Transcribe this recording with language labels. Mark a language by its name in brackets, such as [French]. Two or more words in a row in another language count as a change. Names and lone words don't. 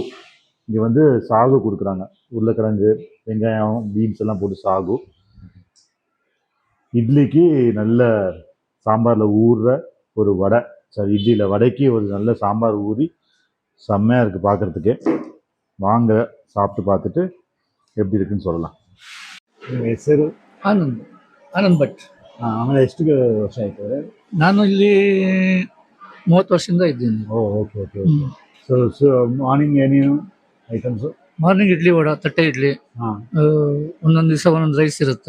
[Tamil] இங்கே வந்து சாகு கொடுக்குறாங்க, உருளைக்கிழங்கு, வெங்காயம், பீன்ஸ் எல்லாம் போட்டு சாகு. இட்லிக்கு நல்ல சாம்பாரில் ஊறுற ஒரு வடை. சரி, இட்லியில் வடைக்கு ஒரு நல்ல சாம்பார் ஊறி செம்மையாக இருக்குது பார்க்குறதுக்கே. வாங்க சாப்பிட்டு பார்த்துட்டு எப்படி இருக்குன்னு சொல்லலாம். [Kannada] ನಿಮ್ಮ ಹೆಸರು? ಆನಂದ್ ಭಟ್. ಆಮೇಲೆ ಎಷ್ಟು ವರ್ಷ ಆಯ್ತು? ನಾನು ಇಲ್ಲಿ 30 ವರ್ಷದಿಂದ ಇದ್ದೀನಿ. ಓಕೆ. [English] so morning [Kannada] ಏನೇನು ಐಟಮ್ಸು? ಮಾರ್ನಿಂಗ್ ಇಡ್ಲಿ ವಡ, ತಟ್ಟೆ ಇಡ್ಲಿ, ಒಂದೊಂದು ದಿವಸ ಒಂದೊಂದು ರೈಸ್ ಇರುತ್ತೆ.